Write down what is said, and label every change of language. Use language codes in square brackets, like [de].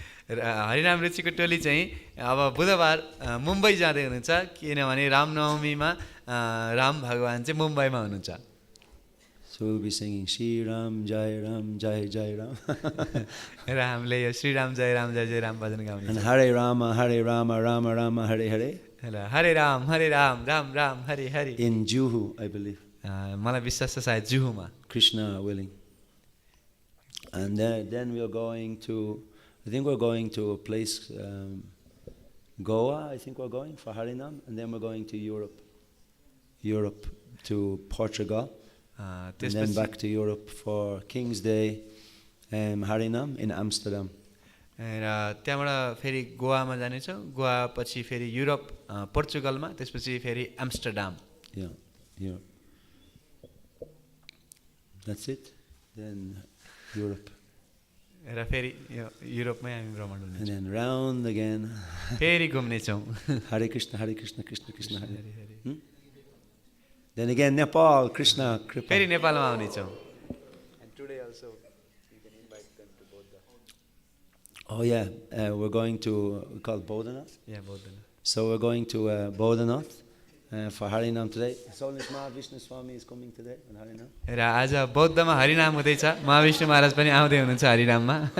[ne] हरिनाम रुचिको टोली चाहिँ अब बुधबार मुम्बई जाँदै हुनुहुन्छ किनभने रामनवमीमा राम भगवान चाहिँ मुम्बईमा हुनुहुन्छ. [en] So we'll be singing Shri Ram Jai Jai Ram. [ne] र हामीले यो श्री राम जय राम भजन गाउने. [en] And Hare Rama Rama Rama Hare Hare. [ne] हरे Ram Ram Ram Hare Hare. [en] In Juhu, I believe. [ne] मलाई विश्वास छ सायद जुहुमा. [en] Krishna willing. And then we're going to, I think we're going to a place, Goa, I think we're going for Harinam, and then we're going to Europe. Europe to Portugal, and then back to Europe for King's Day Harinam in Amsterdam. [ne] र त्यहाँबाट फेरि गोवामा जानेछौँ, गोवा पछि फेरि Europe पोर्चुगलमा, त्यसपछि फेरि Amsterdam. [en] Yeah. That's it. Then Europe. [ne] र फेरि युरोपमै हामी भ्रमण हुनेछौँ. [en] And then round again. [ne] फेरि घुम्नेछौँ. [en] Hare Krishna, Krishna Krishna Hare. Then again Nepal, Krishna Kripa. [ne] फेरि नेपालमा आउनेछौँ. [en] And today also you can invite them to Bodha. Oh yeah, we're going to, we call it Bodhanath. Yeah, Bodhanath. So we're going to Bodhanath for Harinam today. So Mahavishnu Swami is coming today on Harinam. [ne] र आज बौद्धमा हरिनाम हुँदैछ. महाविष्णु महाराज पनि आउँदै हुनुहुन्छ हरिनाममा.